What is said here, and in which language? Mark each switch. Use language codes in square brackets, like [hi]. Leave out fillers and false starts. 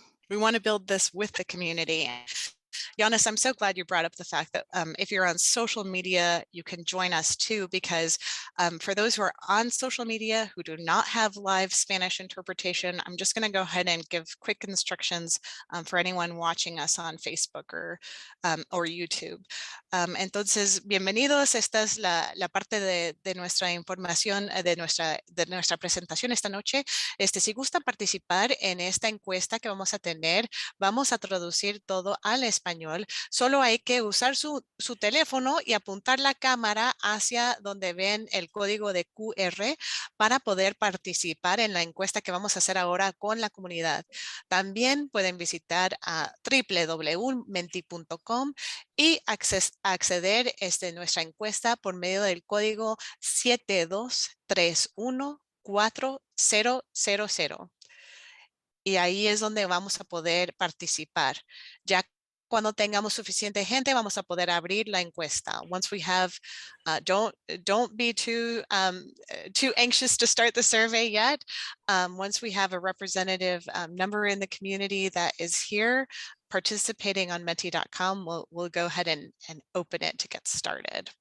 [en] We want to build this with the community. Giannis, I'm so glad you brought up the fact that if you're on social media, you can join us too, because for those who are on social media who do not have live Spanish interpretation, I'm just going to go ahead and give quick instructions for anyone watching us on Facebook or YouTube. [es] Entonces, bienvenidos. Esta es la parte de nuestra información, de nuestra presentación esta noche. Si gusta participar en esta encuesta que vamos a tener, vamos a traducir todo al español. Solo hay que usar su teléfono y apuntar la cámara hacia donde ven el código de QR para poder participar en la encuesta que vamos a hacer ahora con la comunidad. También pueden visitar a www.menti.com y acceder a nuestra encuesta por medio del código 7231400. Y ahí es donde vamos a poder participar. Ya cuando tengamos suficiente gente, vamos a poder abrir la encuesta. [en] Once we have, don't be too anxious to start the survey yet. Once we have a representative number in the community that is here participating on menti.com, we'll go ahead and open it to get started.